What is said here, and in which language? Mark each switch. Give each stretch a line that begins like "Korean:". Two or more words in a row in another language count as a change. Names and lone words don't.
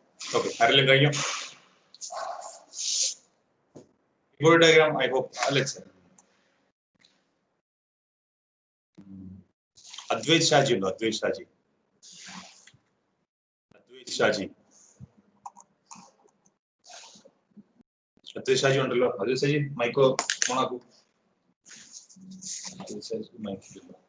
Malayalam: Okay, ആരെങ്കിലും കഴിഞ്ഞു?
English: Keyboard diagram, I hope. Let's see.
Malayalam: Advait Shaji ഉണ്ടോ? Advait Shaji. Advait Shaji. Advait Shaji ഉണ്ടല്ലോ. Advait Shaji മൈക്കോ ഓണാക്കൂ. Advait Shaji മൈക്ക്.